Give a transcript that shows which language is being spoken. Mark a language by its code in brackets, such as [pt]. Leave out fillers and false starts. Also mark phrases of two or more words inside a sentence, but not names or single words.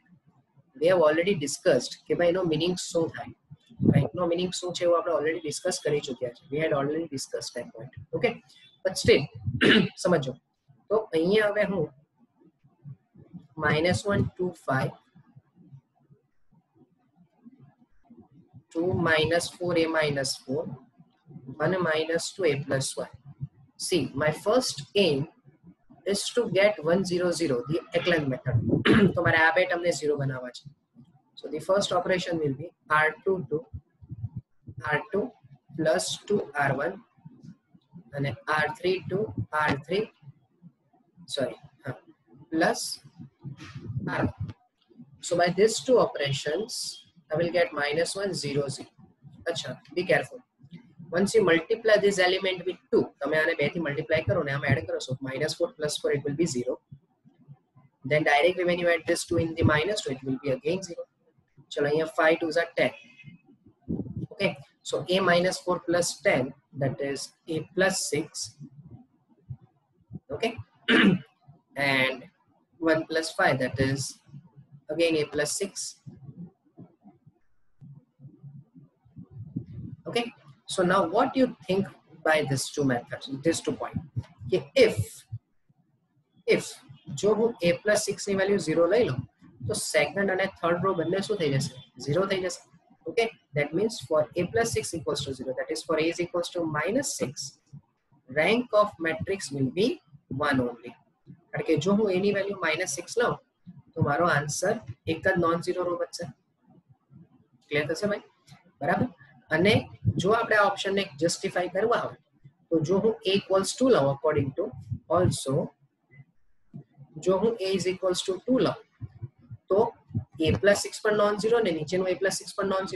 [en] we have already discussed [gu] કે ભાઈ એનો મિનિંગ શું થાય, રેન્કનો મિનિંગ શું છે એવું આપણે [en] already discuss [gu] કરી ચૂક્યા છે. [en] we had already discussed that point. okay, but still [gu] સમજો તો અહીંયા હવે હું [en] -1 2 5 2 -4 a -4 1 -2 a plus 1. See, my first aim is to get 1 0 0, the echelon method. [gu] તો મારે આ બે ટર્મને 0 બનાવવા છે. [en] So the first operation will be r2 2 r2 plus 2 r1 અને r3 2 r3 plus r1. So by these two operations, I will get -1 0 0. Acha, be careful. Once you multiply this element with 2, [gu] તમે આને 2 થી મલ્ટીપ્લાય કરો ને આમ એડ કરો so -4 + 4 [en] it will be 0. Then directly when you add this 2 in the -2 it will be again 0. [gu] ચલો અહીંયા [en] 5 2s are 10. Okay, so a -4 + 10, that is a + 6. Okay. And 1 + 5, that is again a + 6. Okay, so now what do you think by these two methods, these 2 points? Okay, if [gu] જો હું a + 6 ની વેલ્યુ 0 લઈ લઉં તો સેકન્ડ અને [en] third row [gu] બંને શું થઈ જશે 0 થઈ જશે. [en] Okay, that means for a + 6 equals to 0, that is for a is equals to -6, rank of matrix will be 1 only. [gu] કારણ કે જો હું a ની વેલ્યુ -6 લઉં તો મારો આન્સર એક જ [en] non zero row [gu] બનશે. ક્લિયર થશે ભાઈ? બરાબર. અને જો આપણે આ ઓપ્શનને જસ્ટિફાઈ કરવા હોય તો જો હું a = 2 લઉં [en] according to also, [gu] જો હું a = 2 લઉં તો a + 6 પણ [en] non zero [gu] ને નીચેનું a + 6 પણ [en] non zero.